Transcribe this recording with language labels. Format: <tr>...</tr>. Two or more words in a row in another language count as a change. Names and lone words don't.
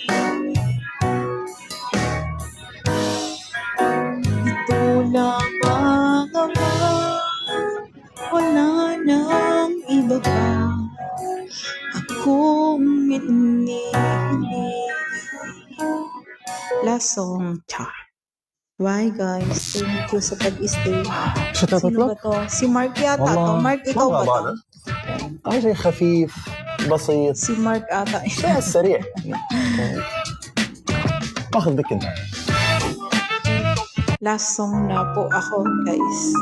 <tl>Ito lamang, Ama, wala nang iba pa akong hinihiling.</tl> <en>Last song, Char. Bye guys, thank you</en> <tl>sa pag-stay. Sino ba to? Si Mark yata to. Mark, ikaw ba to?</tl> <ar>أي شيء خفيف بسيط</ar> <tl>Si Mark ata.</tl> <ar>شيء سريع باخذ بك انت.</ar> <en>Last song</en> <tl>na po ako guys.</tl>